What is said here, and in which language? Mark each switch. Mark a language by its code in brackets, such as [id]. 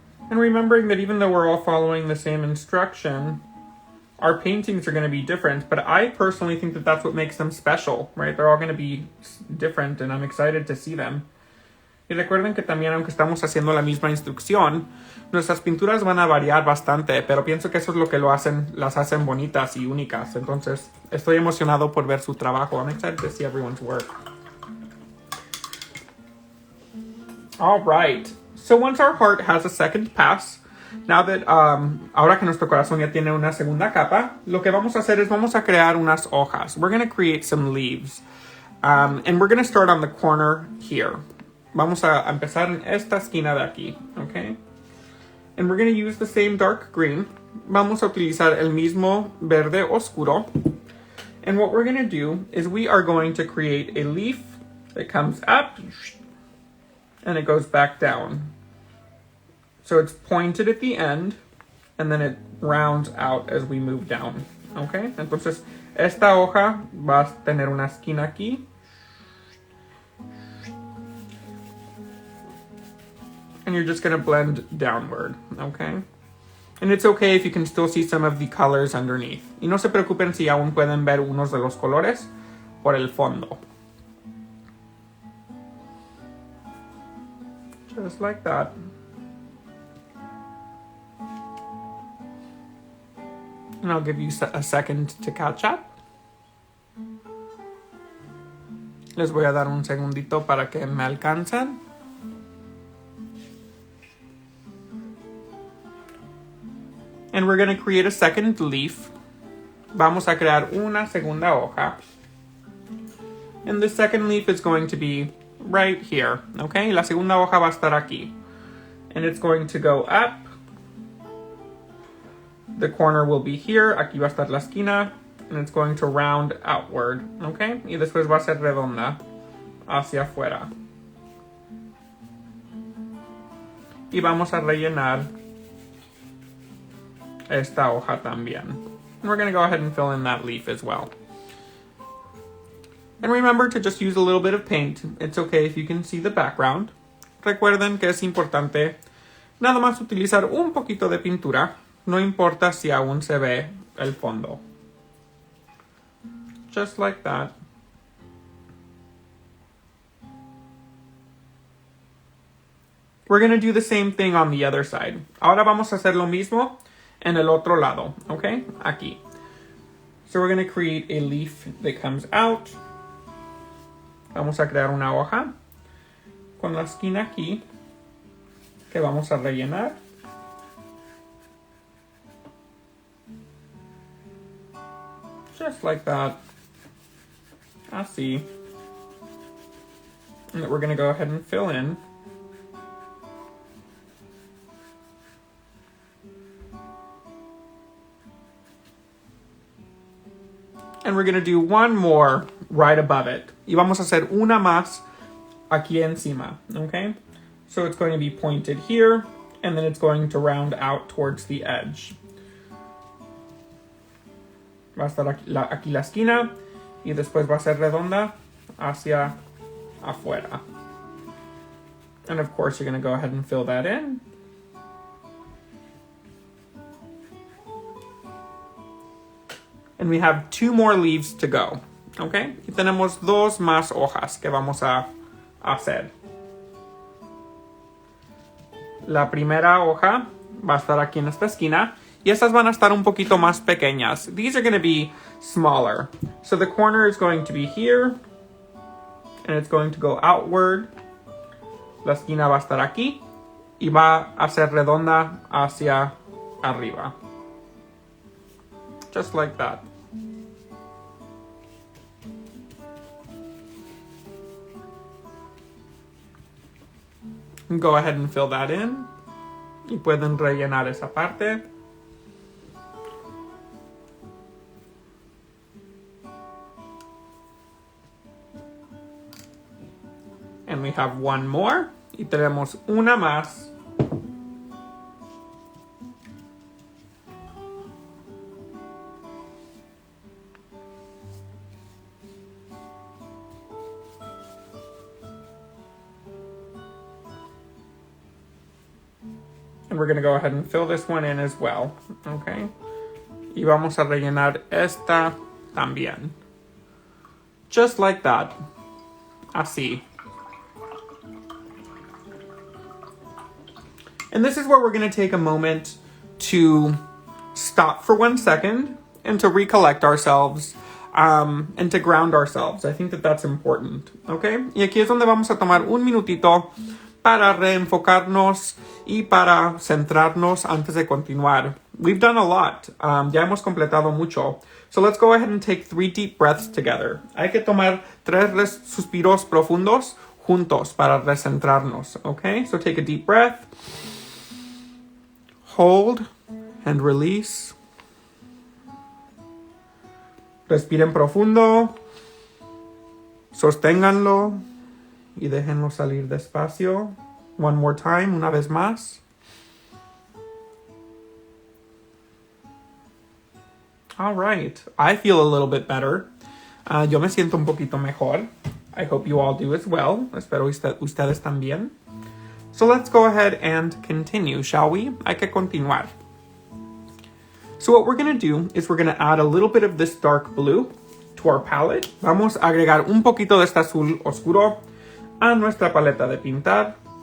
[en] And remembering that even though we're all following the same instruction, our paintings are going to be different, but I personally think that that's what makes them special, right? They're all going to be different, and I'm excited to see them. [es] Y recuerden que también, aunque estamos haciendo la misma instrucción, nuestras pinturas van a variar bastante, pero pienso que eso es lo que las hacen bonitas y únicas. Entonces, estoy emocionado por ver su trabajo. [en] I'm excited to see everyone's work. All right. So once our heart has a second pass, now that, [es] ahora que nuestro corazón ya tiene una segunda capa, lo que vamos a hacer es vamos a crear unas hojas. [en] We're going to create some leaves. And we're going to start on the corner here. [es] Vamos a empezar en esta esquina de aquí, okay? [en] And we're going to use the same dark green. [es] Vamos a utilizar el mismo verde oscuro. [en] And what we're going to do is we are going to create a leaf that comes up and it goes back down. So it's pointed at the end, and then it rounds out as we move down, okay? [es] Entonces, esta hoja va a tener una esquina aquí. [en] And you're just going to blend downward, okay? And it's okay if you can still see some of the colors underneath. [es] Y no se preocupen si aún pueden ver unos de los colores por el fondo. [en] Just like that. And I'll give you a second to catch up. [es] Les voy a dar un segundito para que me alcancen. [en] And we're going to create a second leaf. [es] Vamos a crear una segunda hoja. [en] And the second leaf is going to be right here, okay? [es] La segunda hoja va a estar aquí. [en] And it's going to go up. The corner will be here. [es] Aquí va a estar la esquina. [en] And it's going to round outward, okay? [es] Y después va a ser redonda hacia afuera. Y vamos a rellenar esta hoja también. [en] And we're going to go ahead and fill in that leaf as well. And remember to just use a little bit of paint. It's okay if you can see the background. [es] Recuerden que es importante nada más utilizar un poquito de pintura, no importa si aún se ve el fondo. [en] Just like that. We're going to do the same thing on the other side. [es] Ahora vamos a hacer lo mismo en el otro lado, okay? Aquí. [en] So we're going to create a leaf that comes out. [es] Vamos a crear una hoja con la esquina aquí que vamos a rellenar. [en] Just like that. [es] Así. [en] And that we're going to go ahead and fill in. And we're going to do one more right above it. [es] Y vamos a hacer una más aquí encima, okay? [en] So it's going to be pointed here, and then it's going to round out towards the edge. [es] Va a estar aquí la esquina, y después va a ser redonda hacia afuera. [en] And of course, you're going to go ahead and fill that in. And we have 2 more leaves to go, okay? [es] Y tenemos 2 más hojas que vamos a hacer. La primera hoja va a estar aquí en esta esquina, y estas van a estar un poquito más pequeñas. [en] These are going to be smaller. So the corner is going to be here, and it's going to go outward. [es] La esquina va a estar aquí, y va a ser redonda hacia arriba. [en] Just like that. Go ahead and fill that in. [es] Y pueden rellenar esa parte. [en] And we have one more. [es] Y tenemos una más. [en] And we're going to go ahead and fill this one in as well, okay? [es] Y vamos a rellenar esta también. [en] Just like that. [es] Así. [en] And this is where we're going to take a moment to stop for 1 second and to recollect ourselves and to ground ourselves. I think that that's important, okay? [es] Y aquí es donde vamos a tomar un minutito para reenfocarnos y para centrarnos antes de continuar. [en] We've done a lot. [es] Ya hemos completado mucho. [en] So let's go ahead and take 3 deep breaths together. [es] Hay que tomar 3 suspiros profundos juntos para recentrarnos, okay? [en] So take a deep breath. Hold and release. [es] Respiren profundo. Sosténganlo. Y déjenlo salir despacio. [en] One more time, [es] una vez más. [en] All right. I feel a little bit better. [es] Yo me siento un poquito mejor. [en] I hope you all do as well. [es] Espero ustedes también. [en] So let's go ahead and continue, shall we? [es] Hay que continuar. [en] So what we're going to do is we're going to add a little bit of this dark blue to our palette. [es] Vamos a agregar un poquito de este azul oscuro a nuestra paleta de pintar.